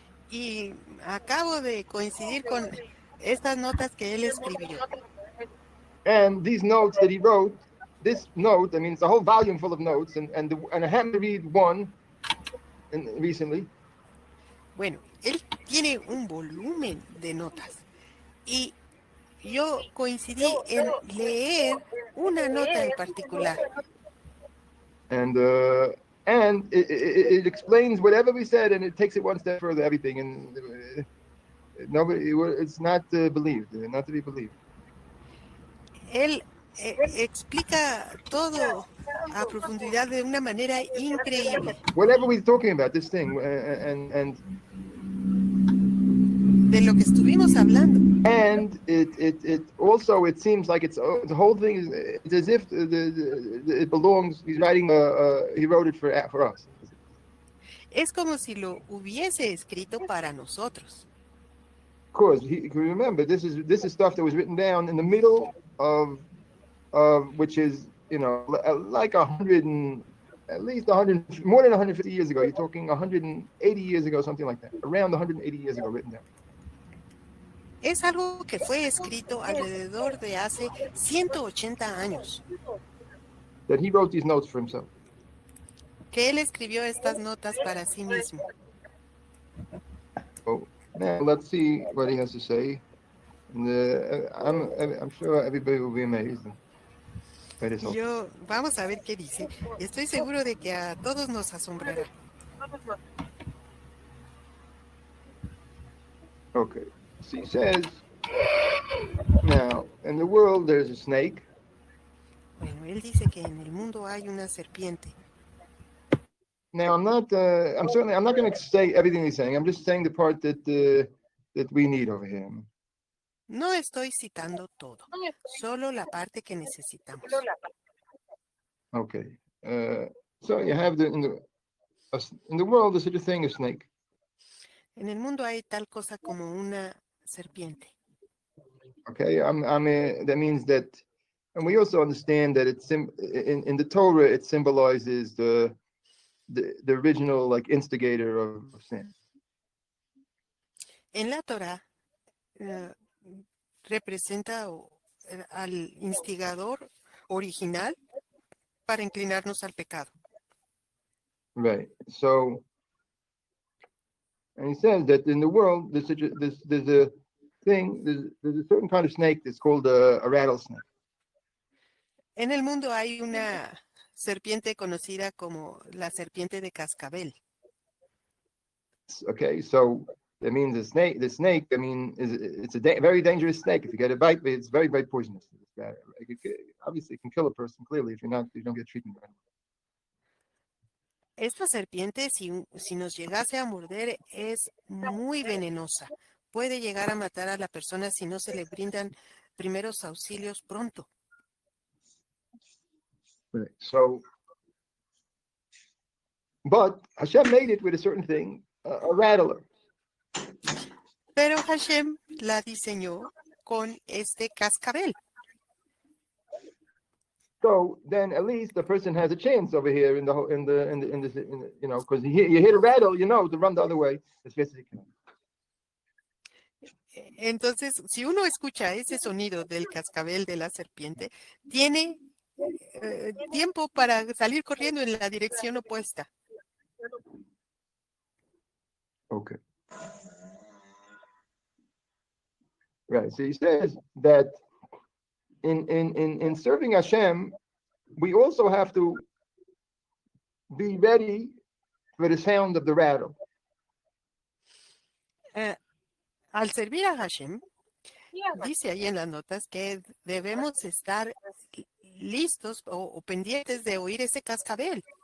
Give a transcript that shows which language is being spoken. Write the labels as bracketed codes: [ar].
[es] Y acabo de coincidir con estas notas que él escribió. [en] And these notes that he wrote, this note, I mean, it's a whole volume full of notes, and I happened to read one recently. [es] Bueno, él tiene un volumen de notas y yo coincidí en leer una nota en particular. [en] And it explains whatever we said, and it takes it one step further, everything. And it's not believed, not to be believed. [es] Él explica todo a profundidad de una manera increíble. [en] Whatever we're talking about, this thing, and [es] de lo que estuvimos hablando. [en] And it also, it seems like the whole thing is, it's as if it belongs. He's writing he wrote it for us. [es] Es como si lo hubiese escrito para nosotros. [en] Of course, remember this is stuff that was written down in the middle of which is, you know, like at least 100, more than 150 years ago. You're talking 180 years ago, something like that. Around 180 years ago, written down. [es] Es algo que fue escrito alrededor de hace 180 años. [en] That he wrote these notes for himself. [es] Que él escribió estas notas para sí mismo. [en] Oh, now let's see what he has to say. And, I'm sure everybody will be amazed. [es] Vamos a ver qué dice. Estoy seguro de que a todos nos asombrará. [en] Okay. So he says, now, in the world there's a snake. [es] Bueno, él dice que en el mundo hay una serpiente. [en] Now, I'm not going to say everything he's saying. I'm just saying the part that we need over here. [es] No estoy citando todo, solo la parte que necesitamos. [en] Okay. So you have in the world there's such a thing as snake. [es] En el mundo hay tal cosa como una serpiente. [en] Okay, that means that, and we also understand that it's in the Torah it symbolizes the original, like, instigator of sin. [es] En la Torah representa al instigador original para inclinarnos al pecado. [en] Right. So, and he says that in the world there's a thing, there's a certain kind of snake that's called a rattlesnake. [es] En el mundo hay una serpiente conocida como la serpiente de Cascabel. [en] Okay, so that means the snake, I mean, it's a very dangerous snake. If you get a bite, it's very, very poisonous. Obviously, it can kill a person, clearly, if you don't get treatment right. [es] Esta serpiente, si nos llegase a morder, es muy venenosa. Puede llegar a matar a la persona si no se le brindan primeros auxilios pronto. [en] Right. So, but Hashem made it with a certain thing, a rattler. [es] Pero Hashem la diseñó con este cascabel. [en] So then, at least the person has a chance over here in the you know, because you hear a rattle, you know, to run the other way as fast as you can. [es] Entonces, si uno escucha ese sonido del cascabel de la serpiente, tiene tiempo para salir corriendo en la dirección opuesta. [en] Okay. Right. So he says that in serving Hashem, we also have to be ready for the sound of the rattle. [es] Al servir a Hashem, dice ahí en las notas que debemos estar listos o pendientes de oír ese cascabel.